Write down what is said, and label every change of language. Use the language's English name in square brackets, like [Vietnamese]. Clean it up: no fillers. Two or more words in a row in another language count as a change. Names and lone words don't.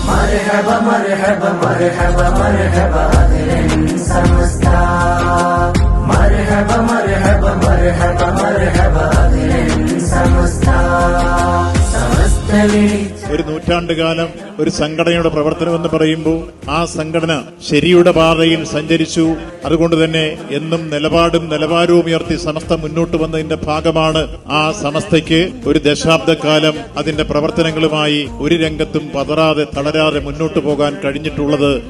[Arabic] مرحبا مرحبا مرحبا مرحبا أهلا سمستا مرحبا مرحبا مرحبا مرحبا أهلا سمستا [Malayalam] ഒരു നൂറ്റാണ്ടുകാലം ഒരു സംഘടനയുടെ പ്രവർത്തനം എന്ന് പറയുമ്പോൾ ആ സംഘടന ശരിയുടെ പാതയിൽ സഞ്ചരിച്ചു. അതുകൊണ്ട് തന്നെ എന്നും നിലവാരവും ഉയർത്തി സമസ്ത മുന്നോട്ട് വന്നതിന്റെ ഭാഗമാണ് ആ സമസ്തയ്ക്ക് ഒരു ദശാബ്ദക്കാലം അതിന്റെ പ്രവർത്തനങ്ങളുമായി ഒരു രംഗത്തും പതറാതെ തളരാതെ മുന്നോട്ട് പോകാൻ കഴിഞ്ഞിട്ടുള്ളത്.